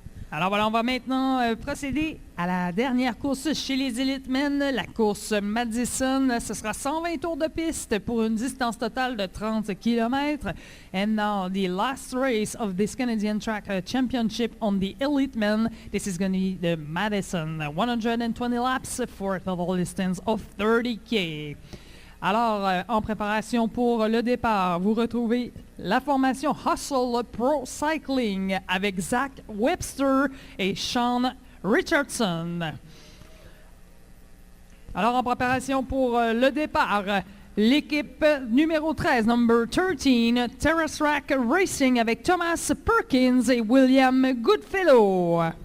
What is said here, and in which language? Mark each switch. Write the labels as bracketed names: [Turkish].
[French] Alors voilà, on va maintenant procéder à la dernière course chez les Elite Men, la course Madison. Ce sera 120 tours de piste pour une distance totale de 30 km. [English] And now the last race of this Canadian Track Championship on the Elite Men. This is going to be the Madison 120 laps for a total distance of 30K. [French] Alors, en préparation pour le départ, vous retrouvez la formation Hustle Pro Cycling avec Zach Webster et Sean Richardson. Alors, en préparation pour le départ, l'équipe numéro 13, number 13, Terrace Rack Racing avec Thomas Perkins et William Goodfellow.